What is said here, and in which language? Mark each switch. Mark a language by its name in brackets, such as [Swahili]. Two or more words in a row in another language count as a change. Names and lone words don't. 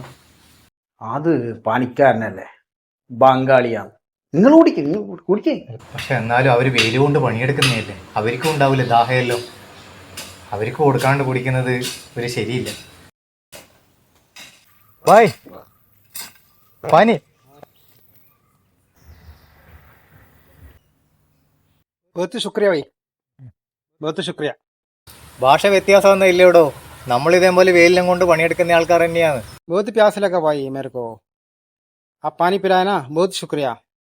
[Malayalam] അത് പണിക്കാരനല്ലേ, ബംഗാളിയാണ്. നിങ്ങൾ കുടിക്കേ. പക്ഷെ എന്നാലും അവര് വെയില് കൊണ്ട് പണിയെടുക്കുന്നതല്ലേ, അവർക്കും ഉണ്ടാവില്ല ദാഹയല്ലോ. അവർക്ക് കൊടുക്കാണ്ട് കുടിക്കുന്നത് ഒരു ശരിയില്ല. [Hindi] भाई पानी. बहुत शुक्रिया भाई, बहुत शुक्रिया. [Malayalam] ഭാഷ വ്യത്യാസമൊന്നും ഇല്ലയോടോ, നമ്മൾ ഇതേപോലെ വെയിലും കൊണ്ട് പണിയെടുക്കുന്ന ആൾക്കാർ തന്നെയാണ്. [Hindi] बहुत प्यास लगा भाई मेरे को, आप पानी पिलाए ना, बहुत शुक्रिया.